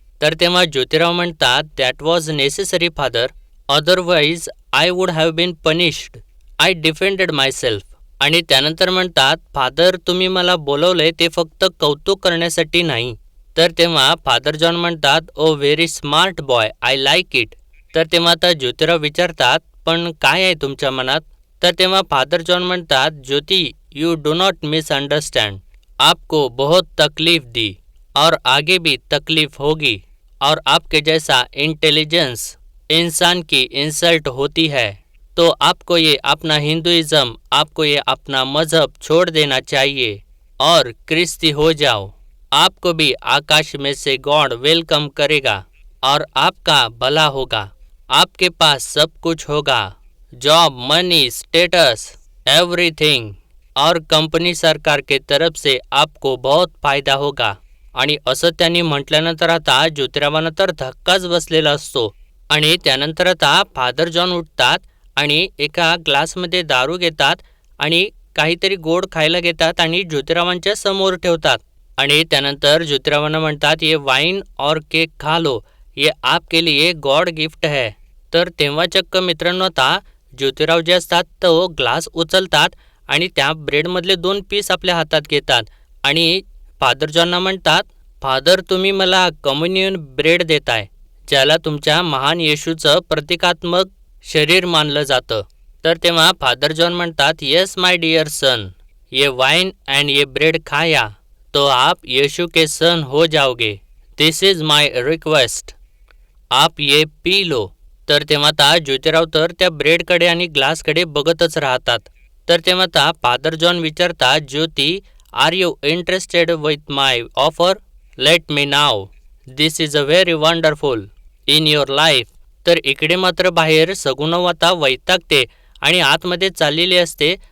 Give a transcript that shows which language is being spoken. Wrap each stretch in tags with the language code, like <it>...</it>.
<mr>तर तेव्हा ज्योतिराव म्हणतात,</mr> <en>That was necessary father, otherwise I would have been punished, I defended myself.</en> <mr>आणि त्यानंतर म्हणतात, फादर तुम्ही मला बोलवलंय ते फक्त कौतुक करण्यासाठी नाही. तर तेव्हा फादर जॉन म्हणतात,</mr> <en>Oh very smart boy, I like it.</en> <mr>तर तेव्हा आता ज्योतिराव विचारतात, पण काय आहे तुमच्या मनात? तर तेव्हा फादर जॉन म्हणतात,</mr> <en>Jyoti you do not misunderstand,</en> <hi>आपको बहुत तकलीफ दी और आगे भी तकलीफ होगी और आपके जैसा इंटेलिजेंस इंसान की इंसल्ट होती है, तो आपको ये अपना हिंदुइज्म, आपको ये अपना मजहब छोड़ देना चाहिए और क्रिस्ती हो जाओ. आपको भी आकाश में से गॉड वेलकम करेगा और आपका भला होगा. आपके पास सब कुछ होगा,</hi> <en>job, money, status, everything,</en> <hi>और कंपनी सरकार के तरफ से आपको बहुत फायदा होगा.</hi> <mr>आणि असं त्यांनी म्हटल्यानंतर आता ज्योतिरावांना तर धक्काच बसलेला असतो. आणि त्यानंतर आता फादर जॉन उठतात आणि एका ग्लासमध्ये दारू घेतात आणि काहीतरी गोड खायला घेतात आणि ज्योतिरावांच्या समोर ठेवतात. आणि त्यानंतर ज्योतिरावांना म्हणतात,</mr> <hi>ये वाईन और केक खा लो, ये आपके लिए गॉड गिफ्ट है.</hi> <mr>तर तेव्हा चक्क मित्रांनो आता ज्योतिराव जे असतात तो ग्लास उचलतात आणि त्या ब्रेडमधले 2 पीस आपल्या हातात घेतात आणि फादर जॉनना म्हणतात, फादर तुम्ही मला कम्युनियन ब्रेड देताय, ज्याला तुमच्या महान येशूचं प्रतिकात्मक शरीर मानलं जातं. तर तेव्हा फादर जॉन म्हणतात,</mr> <en>yes my dear son,</en> <hi>ये वाइन अँड ये ब्रेड खाया तो आप येशू के सन हो जाओगे.</hi> <en>this is my request,</en> <hi>आप ये पी लो.</hi> <mr>तर तेव्हा आता ज्योतिराव तर त्या ब्रेडकडे आणि ग्लासकडे बघतच राहतात. तर तेव्हा आता फादर जॉन विचारतात,</mr> <en>Jyoti are you interested with my offer, let me know, this is a very wonderful in your life.</en> <mr>तर इकडे मात्र बाहेर सगुणाव आता वैतागते आणि आतमध्ये चाललेली असते.</mr>